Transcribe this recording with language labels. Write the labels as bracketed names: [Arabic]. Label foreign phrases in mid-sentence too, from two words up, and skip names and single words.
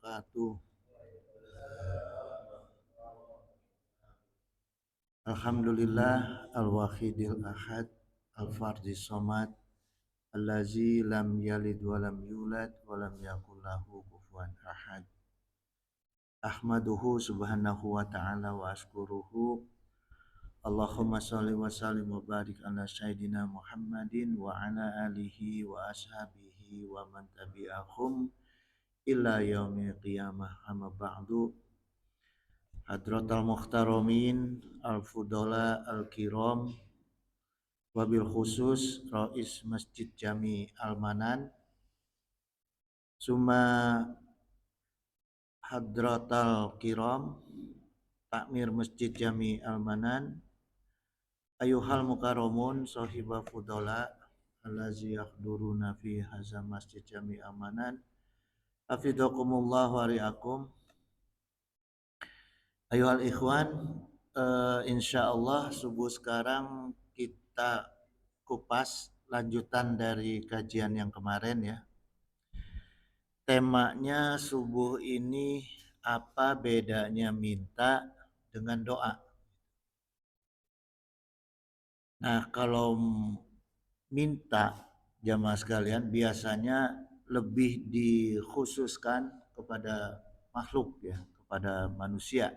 [Arabic] وبركاته. الحمد لله الواحد الأحد الفرد الصمد الذي لم يلد ولم يولد ولم يكن له كفوا أحد. أحمده سبحانه وتعالى وأشكره. اللهم صل وسلم وبارك على سيدنا محمد وعلى آله وأصحابه ومن تبعهم إلى يوم القيامة أما بعد. حضرات المحترمين الفضلاء الكرام وبالخصوص رئيس مسجد جامع المنان ثم حضرات الكرام تكمير مسجد جامع المنان أيها المكرمون أصحاب الفضلاء الذين يحضرون في هذا مسجد جامع المنان حفظكم الله ورعاكم. أيها الإخوان, [Indonesian] insyaallah subuh sekarang kita kupas lanjutan dari kajian yang kemarin ya. Temanya subuh ini apa bedanya minta dengan doa. Nah, kalau minta jamaah sekalian biasanya lebih dikhususkan kepada makhluk ya, kepada manusia.